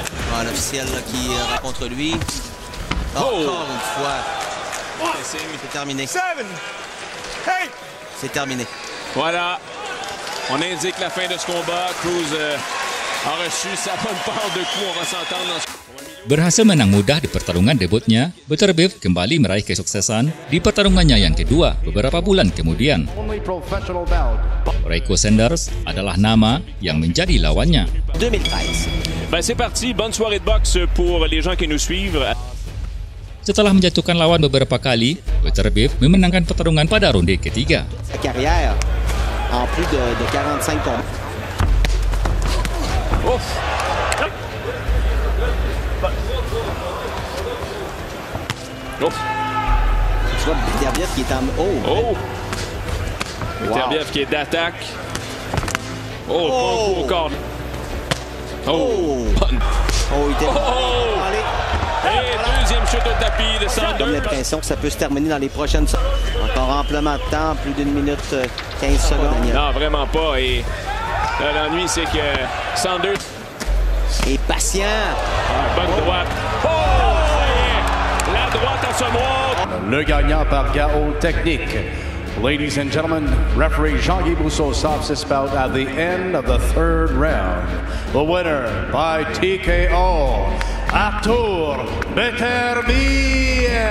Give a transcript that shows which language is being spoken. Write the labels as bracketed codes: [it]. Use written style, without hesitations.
[fr] Voilà, l'officiel là, qui va contre lui. Encore une fois. C'est terminé. C'est terminé. Voilà. On indique la fin de ce combat. Cruz a reçu sa bonne part de coups. On va s'entendre dans ce... [id] Berhasil menang mudah di pertarungan debutnya, Beterbiev kembali meraih kesuksesan di pertarungannya yang kedua beberapa bulan kemudian. Reiko Sanders adalah nama yang menjadi lawannya. 2013. [fr] Ben c'est parti, bonne soirée de boxe pour les gens qui nous suivent. [id] Setelah menjatuhkan lawan beberapa kali, Beterbiev memenangkan pertarungan pada ronde ketiga. [fr] Sa carrière en plus de 45 combats. Ouf. Ouf. Tu vois Beterbiev qui est en... Oh! Beterbiev qui est d'attaque. Oh, bon coup au corps. Oh! Il était... Allez. Et deuxième chute au tapis de Sanders. l'impression que ça peut se terminer dans les prochaines secondes. Encore amplement de temps, plus d'une minute 15 secondes, Daniel. Non, vraiment pas. Et l'ennui, c'est que Sanders... Et patient. Bonne droite. Oh! Ça y est. La droite à ce noir. Le gagnant par KO technique. [en] Ladies and gentlemen, referee Jean-Guy Bousseau stops this bout at the end of the third round. The winner by TKO, Artur Beterbiev.